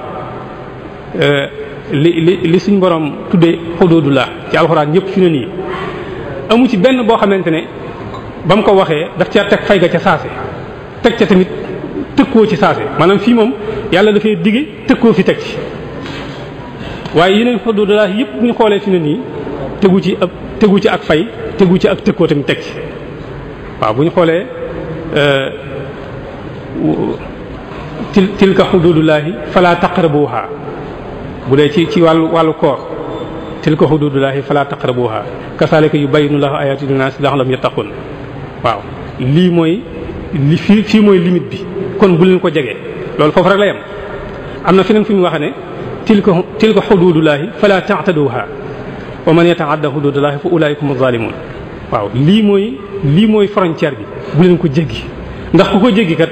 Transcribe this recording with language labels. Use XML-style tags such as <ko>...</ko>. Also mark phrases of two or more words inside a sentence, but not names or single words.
<wo>li suñ borom tuddee hududullah ci alxuraan yëpp fi ne nii amu ci benn boo xamante ne ba mu ko waxee daf caa teg fay ga ca saase teg ca tamit tëkkoo ci saase maanaam fii moom yàlla dafay digge tëkkoo fi teg ci waaye yeneen hududullah yëpp bu ñu xoolee fi ne nii tegu ci ak fay tegu ci ak tëkkoo tamit teg ci waaw bu ñu xoolee</wo> <ar>تلك حدود الله فلا تقربوها</ar> <wo>bu dee ci wàllu koor</wo> <ar>تلك حدود الله فلا تقربوها كذلك يبين له آيات للناس لعلهم يتقون</ar> <wo>waaw lii mooy fii mooy limite bi kon bu leen ko jege loolu foofu rek la yem am na feneen fu ñu wax ne</wo> <ar>تلك حدود الله فلا تعتدوها ومن يتعد حدود الله فأولئك هم الظالمون</ar> <wo>waaw lii mooy frontière bi bu leen ko jéggi ndax ku ko jéggi kat</wo>